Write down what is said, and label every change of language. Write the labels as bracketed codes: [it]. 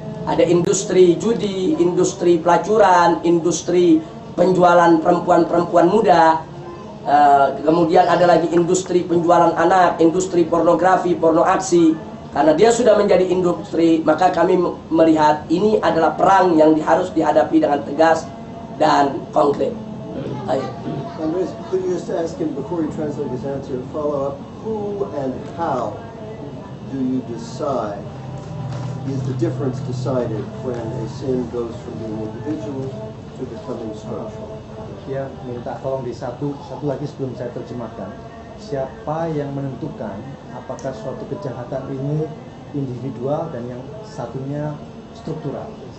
[id] Ada industri judi, industri pelacuran, industri penjualan perempuan-perempuan muda. Kemudian ada lagi industri penjualan anak, industri pornografi, porno aksi. Karena dia sudah menjadi industri, maka kami melihat ini adalah perang yang harus dihadapi dengan tegas dan konkret. [en] Andres, could you just ask him before you translate his answer, follow up, who and how do you decide, is the difference decided when a sin goes from being individual to becoming structural? [id] Ya, minta tolong di satu lagi sebelum saya terjemahkan. Siapa yang menentukan apakah suatu kejahatan ini individual dan yang satunya struktural?